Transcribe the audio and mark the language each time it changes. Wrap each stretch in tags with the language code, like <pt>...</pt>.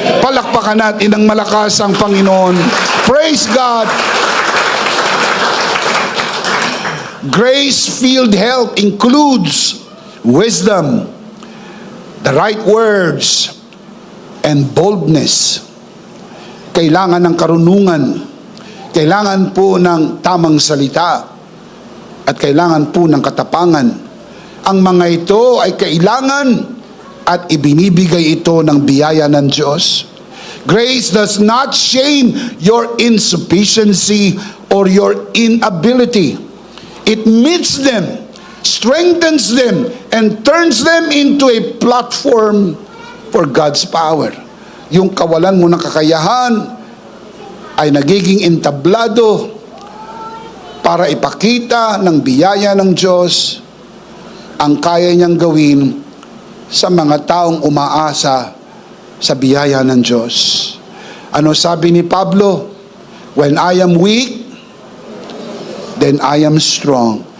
<tl>Palakpakan natin ng malakas ang Panginoon.</tl> <en>Praise God. Grace-filled health includes wisdom, the right words, and boldness.</en> <tl>Kailangan ng karunungan, kailangan po ng tamang salita, at kailangan po ng katapangan. Ang mga ito ay kailangan at ibinibigay ito ng biyaya ng Diyos.</tl> <en>Grace does not shame your insufficiency or your inability. It meets them, strengthens them, and turns them into a platform for God's power.</en> <tl>Yung kawalan mo ng kakayahan ay nagiging entablado para ipakita ng biyaya ng Diyos ang kaya niyang gawin sa mga taong umaasa sa biyaya ng Diyos. Ano sabi ni Pablo?</tl> <en>When I am weak, then I am strong.</en>